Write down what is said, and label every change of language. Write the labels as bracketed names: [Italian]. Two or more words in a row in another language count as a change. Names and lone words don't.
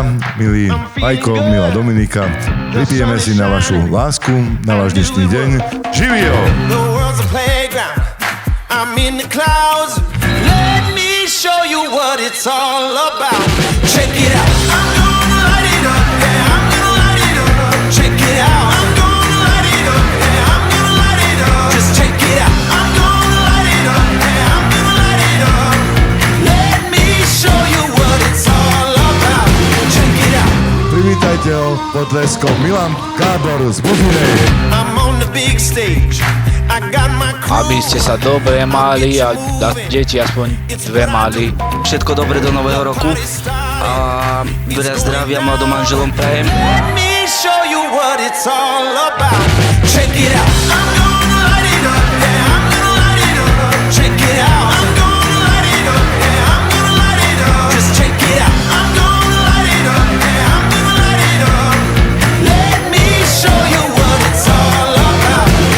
[Slovak] milí Majko, milá Dominika, pripijeme si na vašu lásku, na váš dnešný deň. [Serbian] Živio! [English] The world's a playground. I'm in the clouds. Let me show you what it's all about. Check it out. I'm gonna light it up. Yeah, I'm gonna light it up. Check it out. I'm gonna light it up. Yeah, I'm gonna light it up. Just check it out. I'm gonna light it up. Yeah, I'm gonna light it up. Let me show you what it's all about. Check it out. [Slovak] Privítajte ho potleskom Milan Gábor z Božunej. [English] I'm on the big stage. I got my crew. [Slovak] Aby ste sa dobre mali a deti aspoň dve mali. Všetko dobre do nového roku a veľa zdravia mladom manželom prajem. [English] Let me show you what it's all about. Check it out. I'm gonna light it up. Yeah, I'm gonna light it up. Check it out. I'm gonna light it up. Yeah, I'm gonna light it up. Just check it out. I'm gonna light it up. Yeah, I'm gonna light it up. Let me show you what it's all about.